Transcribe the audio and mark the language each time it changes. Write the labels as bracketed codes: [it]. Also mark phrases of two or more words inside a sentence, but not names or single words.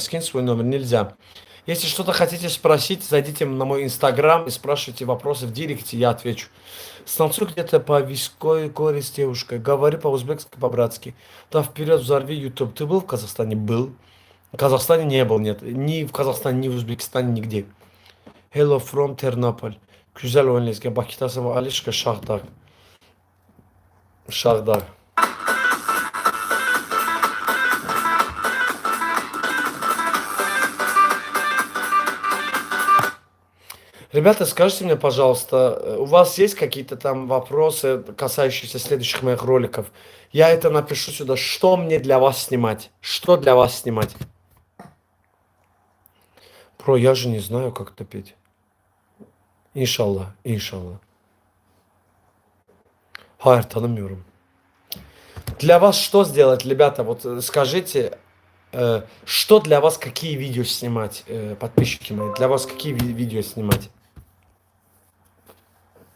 [ru] Скинь свой номер, нельзя. Если что-то хотите спросить, зайдите на мой инстаграм и спрашивайте вопросы в директе, я отвечу. Станцуй где-то по Виской горе с девушкой, говори по-узбекски, по-братски. Да вперед, взорви YouTube. Ты был в Казахстане? Был. В Казахстане не был, нет. Ни в Казахстане, ни в Узбекистане, нигде. [en] Hello from Ternoполь. [tr] Güzel oynuyorsun. Bakıtasın ve Alişka Şahdag. Şahdag. [ru] Ребята, скажите мне, пожалуйста, у вас есть какие-то там вопросы, касающиеся следующих моих роликов? Я это напишу сюда. Что мне для вас снимать? Что для вас снимать? Про, я же не знаю, как это петь. [tr] İnşallah, иншаллах. Hayır, tanımıyorum. [ru] Для вас что сделать, ребята? Вот скажите, что для вас, какие видео снимать, подписчики мои? Для вас какие видео снимать?